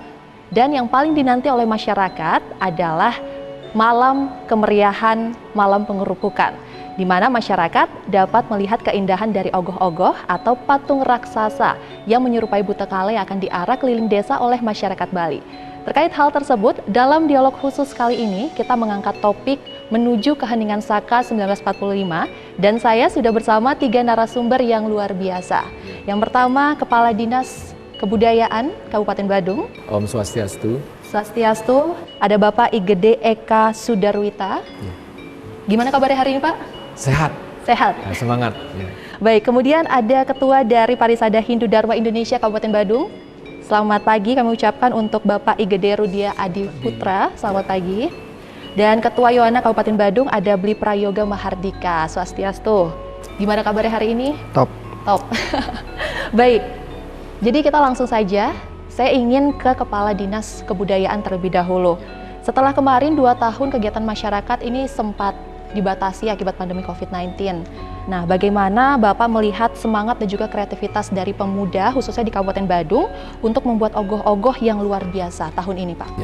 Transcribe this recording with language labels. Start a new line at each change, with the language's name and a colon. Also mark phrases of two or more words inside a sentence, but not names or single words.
Indonesian: Dan yang paling dinanti oleh masyarakat adalah malam kemeriahan, malam pengerupukan, di mana masyarakat dapat melihat keindahan dari ogoh-ogoh atau patung raksasa yang menyerupai Buta Kale yang akan diarak keliling desa oleh masyarakat Bali. Terkait hal tersebut, dalam dialog khusus kali ini kita mengangkat topik menuju keheningan Saka 1945 dan saya sudah bersama 3 narasumber yang luar biasa. Yang pertama, Kepala Dinas Kebudayaan Kabupaten Badung.
Sanskrit: Om Swastiastu.
Indonesian: Swastiastu, ada Bapak Igede Eka Sudarwita. Ya. Gimana kabarnya hari ini, Pak? Sehat. Sehat. Ya, semangat. Ya. Baik, kemudian ada Ketua dari Parisada Hindu Dharma Indonesia Kabupaten Badung. Selamat pagi kami ucapkan untuk Bapak Igede Rudia Adi Putra. Selamat pagi. Dan Ketua Yohana Kabupaten Badung ada Bli Prayoga Mahardika. Swastiastu. Gimana kabarnya hari ini? Top. Top. Baik, jadi kita langsung saja. Saya ingin ke Kepala Dinas Kebudayaan terlebih dahulu. Setelah kemarin 2 tahun kegiatan masyarakat ini sempat dibatasi akibat pandemi COVID-19. Nah, bagaimana Bapak melihat semangat dan juga kreativitas dari pemuda, khususnya di Kabupaten Badung, untuk membuat ogoh-ogoh yang luar biasa tahun ini, Pak?